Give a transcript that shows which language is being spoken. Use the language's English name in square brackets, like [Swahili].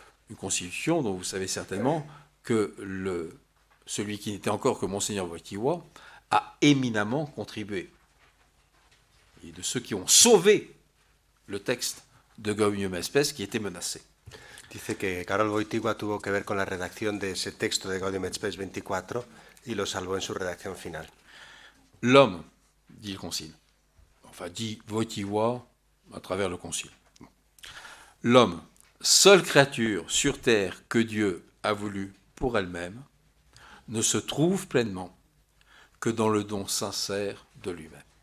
[French] Une constitution dont vous savez certainement que celui qui n'était encore que Monseigneur Wojtyła a éminemment contribué. Et de ceux qui ont sauvé le texte de Gaudium et Spes qui était menacé. [Spanish] Dice que Karol Wojtyła tuvo que ver con la redacción de ese texto de Gaudium et Spes 24 y lo salvó en su redacción final. [French] L'homme, dit le Concile, enfin dit Wojtyła à travers le Concile. L'homme, seule créature sur terre que Dieu a voulu pour elle-même, ne se trouve pleinement que dans le don sincère de lui-même.